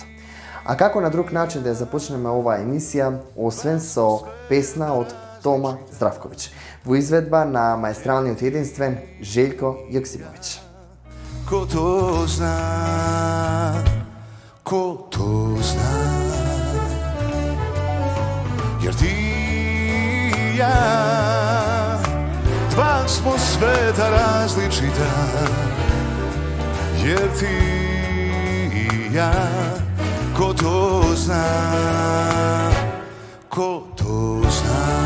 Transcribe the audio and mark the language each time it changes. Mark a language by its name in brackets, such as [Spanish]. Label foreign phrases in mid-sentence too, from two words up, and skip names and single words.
[Macedonian] А како на друг начин да ја започнеме оваа емисија, освен со песна од Тома Здравковиќ, во изведба на маестралниот единствен Желјко Јоксимовиќ. [Serbian] Ко то зна, ко то зна, jer ti i ja, dva smo sveta različita, jer ti i ja, ko to zna, ko to zna.